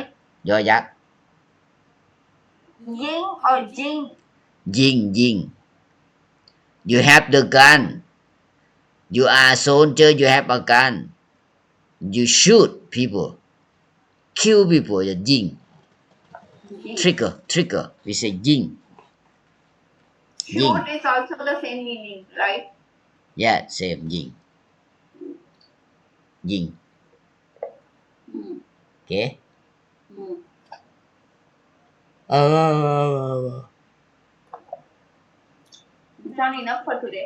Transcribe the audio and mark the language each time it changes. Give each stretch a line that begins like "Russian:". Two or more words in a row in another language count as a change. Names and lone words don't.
English: do yak. Ying or jing. Jing. You have the gun. You are a soldier. You have a gun. You shoot people. Kill people. You ยิง Trigger. We say ยิง Shoot is also the same meaning, right? Yeah, same
Thai: ยิง ยิง
English: Mm. Okay. Mm. Is that enough for today?